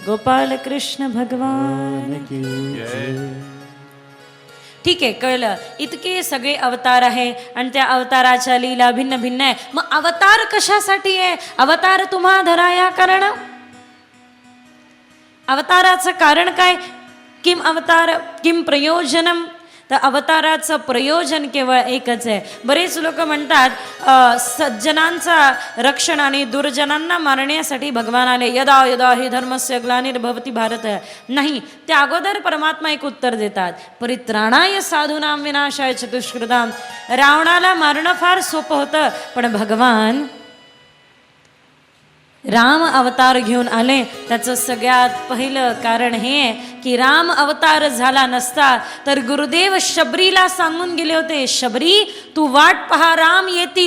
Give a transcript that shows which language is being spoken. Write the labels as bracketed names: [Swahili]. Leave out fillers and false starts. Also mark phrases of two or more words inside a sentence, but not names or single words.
[Hindi] गोपाल कृष्ण भगवान की जय. [Marathi] ठीक आहे, कळलं. इतके सगळे अवतार आहे आणि त्या अवताराच्या लीला भिन्न भिन्न आहे. मग अवतार कशासाठी आहे? अवतार तुम्हा धराया कारण. अवताराचं कारण काय? [Sanskrit] किम अवतार किम प्रयोजनम. [Marathi] तर अवताराचं प्रयोजन केवळ एकच आहे. बरेच लोक म्हणतात सज्जनांचा रक्षण आणि दुर्जनांना मारण्यासाठी भगवान आले. [Sanskrit] यदा यदा हि धर्मस्य ग्लानिर्भवति भारत. [Marathi] नाही, त्या अगोदर परमात्मा एक उत्तर देतात, [Sanskrit] परित्राणाय साधूनां विनाशाय चतुष्कृतां. [Marathi] रावणाला मारणं फार सोपं होतं, पण भगवान राम अवतार घेऊन आले. त्याचं सगळ्यात पहिलं कारण हे की राम अवतार झाला नसता तर गुरुदेव शबरीला सांगून गेले होते, शबरी तू वाट पहा, राम येतील.